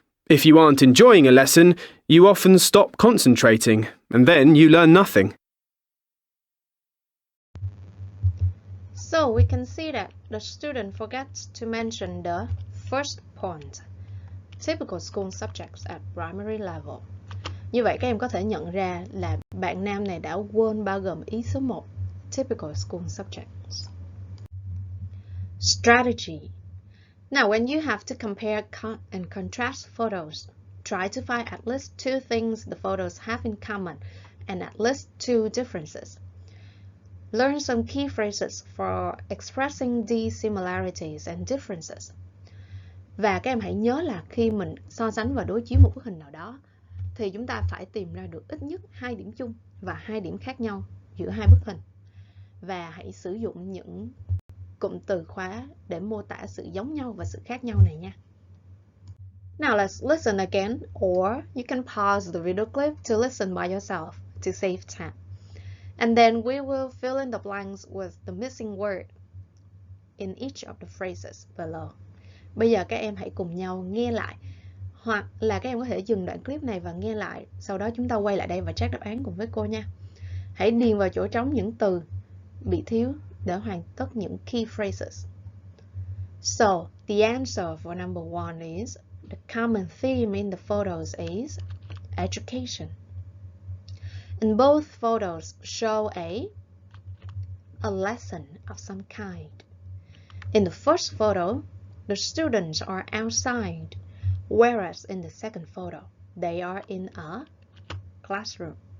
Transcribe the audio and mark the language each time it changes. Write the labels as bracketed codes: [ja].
[en] If you aren't enjoying a lesson, you often stop concentrating, and then you learn nothing. So we can see that the student forgets to mention the first point. Typical school subjects at primary level. [vi] Như vậy các em có thể nhận ra là bạn nam này đã quên bao gồm ý số 1. [en] Typical school subjects. Strategy. Now when you have to compare and contrast photos, try to find at least 2 things the photos have in common and at least 2 differences. Learn some key phrases for expressing these similarities and differences. [vi] Và các em hãy nhớ là khi mình so sánh và đối chiếu một bức hình nào đó thì chúng ta phải tìm ra được ít nhất 2 điểm chung và 2 điểm khác nhau giữa hai bức hình. Và hãy sử dụng những cụm từ khóa để mô tả sự giống nhau và sự khác nhau này nha. [en] Now let's listen again, or you can pause the video clip to listen by yourself to save time. And then we will fill in the blanks with the missing word in each of the phrases below. [vi] Bây giờ các em hãy cùng nhau nghe lại, hoặc là các em có thể dừng đoạn clip này và nghe lại, sau đó chúng ta quay lại đây và check đáp án cùng với cô nha. Hãy điền vào chỗ trống những từ bị thiếu để hoàn tất những key phrases. [en] So, the answer for number 1 is, the common theme in the photos is education. And both photos show a lesson of some kind. In the first photo, the students are outside, whereas in the second photo, they are in a classroom.